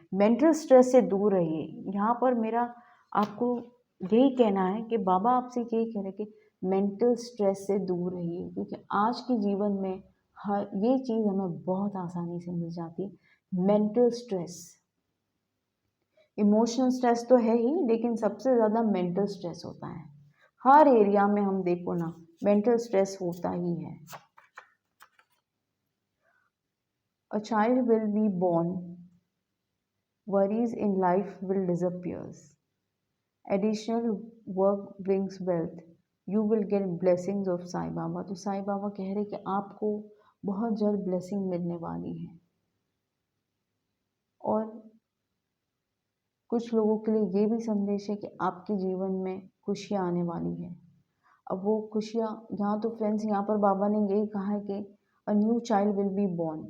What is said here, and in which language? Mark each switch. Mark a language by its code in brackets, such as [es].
[hi] Mental stress से दूर रहिए। यहाँ पर मेरा आपको यही कहना है कि बाबा आपसे यही कह रहे कि मेंटल स्ट्रेस से दूर रहिए, क्योंकि आज के जीवन में हर ये चीज़ हमें बहुत आसानी से मिल जाती है। मेंटल स्ट्रेस, इमोशनल स्ट्रेस तो है ही, लेकिन सबसे ज़्यादा मेंटल स्ट्रेस होता है। हर एरिया में हम देखो ना, मेंटल स्ट्रेस होता ही है। [en] A child will be born, worries in life will disappear. Additional work brings wealth. You will get blessings of Sai Baba. [hi] तो साईं बाबा कह रहे कि आपको बहुत जल्द ब्लेसिंग मिलने वाली है। और कुछ लोगों के लिए ये भी संदेश है कि आपके जीवन में खुशियाँ आने वाली है। अब वो खुशियाँ, यहाँ तो फ्रेंड्स यहाँ पर बाबा ने यही कहा है कि [en] A new child will be born.